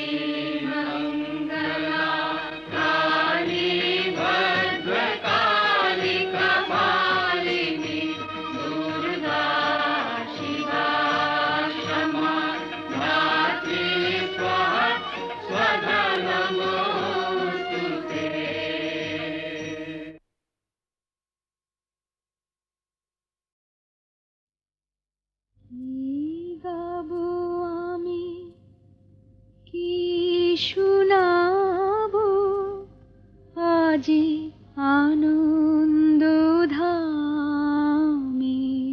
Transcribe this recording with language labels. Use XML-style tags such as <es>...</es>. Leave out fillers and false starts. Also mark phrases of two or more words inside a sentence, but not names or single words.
<sa>मङ्गला काली भद्रकाली कपालिनी दुर्गा शिवा क्षमा धात्री स्वाहा स्वधा नमोऽस्तु ते।</sa> <bn>কি গাবো আমি, কি শোনাবো আজি আনন্দ ধামে।</bn>